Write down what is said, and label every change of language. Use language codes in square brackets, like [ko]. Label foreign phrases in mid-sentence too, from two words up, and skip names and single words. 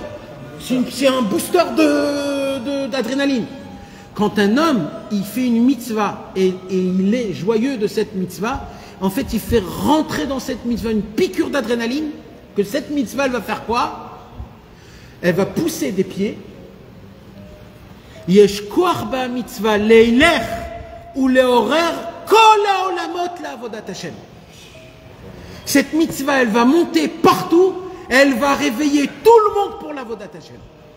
[fr] C'est un booster d'adrénaline. Quand un homme, il fait une mitzvah et il est joyeux de cette mitzvah, en fait, il fait rentrer dans cette mitzvah une piqûre d'adrénaline, que cette mitzvah, elle va faire quoi? Elle va pousser des pieds. [he] יש כח במצוה לילך ולעורר כל העולמות לעבודת השם. [fr] Cette mitzvah, elle va monter partout, elle va réveiller tout le monde pour l' [he] עבודת השם.